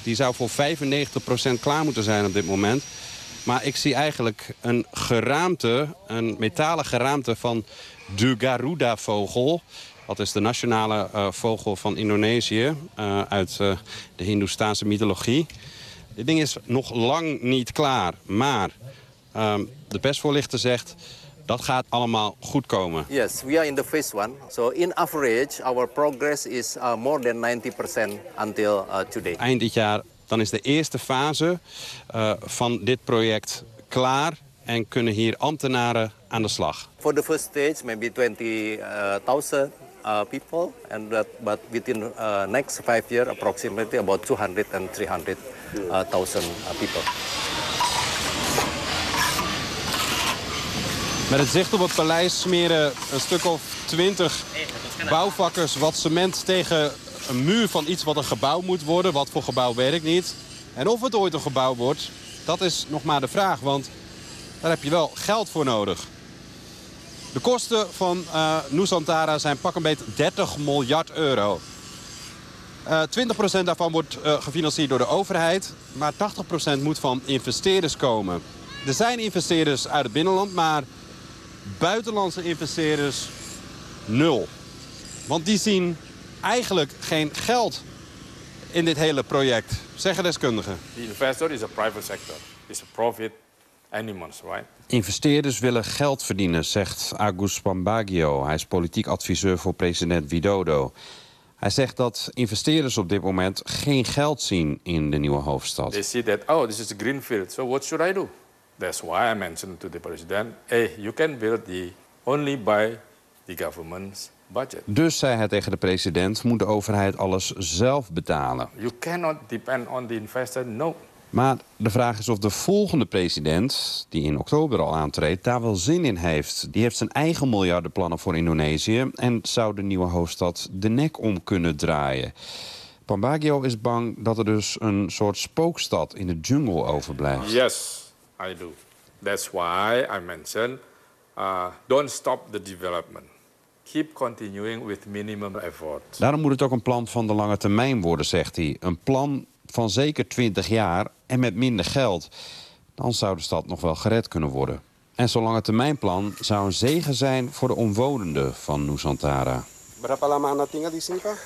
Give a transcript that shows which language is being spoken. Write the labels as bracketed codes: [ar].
[nl] Die zou voor 95% klaar moeten zijn op dit moment. Maar ik zie eigenlijk een geraamte, een metalen geraamte van de Garuda-vogel. Dat is de nationale vogel van Indonesië uit de Hindoestaanse mythologie. Dit ding is nog lang niet klaar, maar de persvoorlichter zegt dat gaat allemaal goed komen. [en] Yes, we are in the phase one. So in average, our progress is more than 90% until today. [nl] Eind dit jaar. Dan is de eerste fase van dit project klaar en kunnen hier ambtenaren aan de slag. [en] For the first stage, maybe 20,000 people, and that, but within next 5 years, approximately about 200 and 300,000 people. [nl] Met het zicht op het paleis smeren een stuk of 20 bouwvakkers wat cement tegen een muur van iets wat een gebouw moet worden. Wat voor gebouw weet ik niet. En of het ooit een gebouw wordt, dat is nog maar de vraag. Want daar heb je wel geld voor nodig. De kosten van Nusantara zijn pak een beet 30 miljard euro. 20% daarvan wordt gefinancierd door de overheid. Maar 80% moet van investeerders komen. Er zijn investeerders uit het binnenland, maar buitenlandse investeerders nul. Want die zien eigenlijk geen geld in dit hele project, zeggen deskundigen. [en] The investor is a private sector. It's a profit animals, right? [nl] Investeerders willen geld verdienen, zegt Agus Pambagio. Hij is politiek adviseur voor president Widodo. Hij zegt dat investeerders op dit moment geen geld zien in de nieuwe hoofdstad. [en] They see that, oh, this is a greenfield, so what should I do? That's why I mentioned to the president, hey, you can build the only by the government's budget. [nl] Dus zei hij tegen de president, moet de overheid alles zelf betalen. [en] You cannot depend on the investor, no. [nl] Maar de vraag is of de volgende president, die in oktober al aantreedt, daar wel zin in heeft. Die heeft zijn eigen miljardenplannen voor Indonesië en zou de nieuwe hoofdstad de nek om kunnen draaien. Pambagio is bang dat er dus een soort spookstad in de jungle overblijft. [en] Yes. I do. That's why I mentioned, don't stop the development. Keep continuing with minimum effort. [nl] Daarom moet het ook een plan van de lange termijn worden, zegt hij. Een plan van zeker 20 jaar en met minder geld. Dan zou de stad nog wel gered kunnen worden. En zo'n lange termijnplan zou een zegen zijn voor de omwonenden van Nusantara. [id] Berapa lama anda tinggal di sini, Pak?